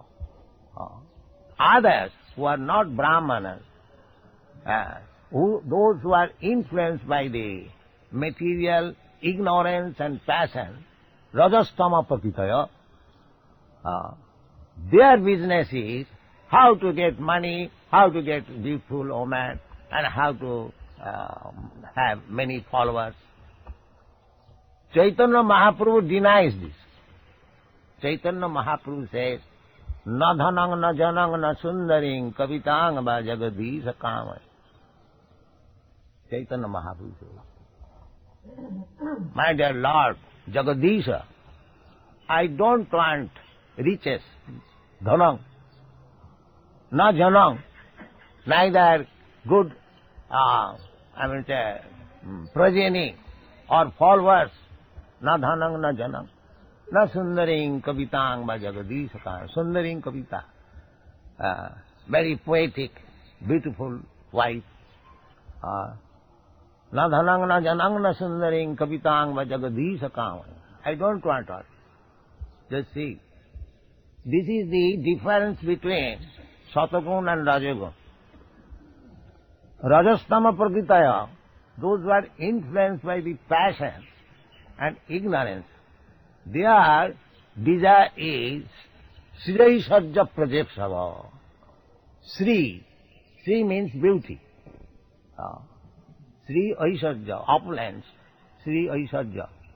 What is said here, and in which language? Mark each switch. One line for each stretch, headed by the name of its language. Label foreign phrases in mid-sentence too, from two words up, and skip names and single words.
English: Others who are not Brahmanas, those who are influenced by the material ignorance and passion,
Sanskrit: रजस्तम प्रकृतयः,
English: their business is how to get money, how to get beautiful woman, and how to have many followers. Chaitanya Mahaprabhu denies this. Chaitanya Mahaprabhu says,
Sanskrit: न धनं न जनं न सुन्दरीं कवितां वा जगदीश कामये.
English: Chaitanya Mahaprabhu says, my dear Lord, Jagadisha, I don't want riches,
Sanskrit: धनं, न जनं,
English: neither good progeny or followers,
Sanskrit: न धनं न जनं, न सुन्दरीं कवितां वा जगदीश कामये. सुन्दरीं कविता,
English: very poetic, beautiful wife.
Sanskrit: न धनं न जनं न सुन्दरीं कवितां वा जगदीश कामये.
English: I don't want all. Just see. This is the difference between Satagun and Rajagun.
Sanskrit: रजस्तम प्रकृतयः,
English: those who are influenced by the passion and ignorance, their desire is
Sanskrit: श्री सज्ज प्रजेक्षव.
English: Sri means beauty.
Sanskrit: श्री ऐश्वर्य, opulence, श्री ऐश्वर्य.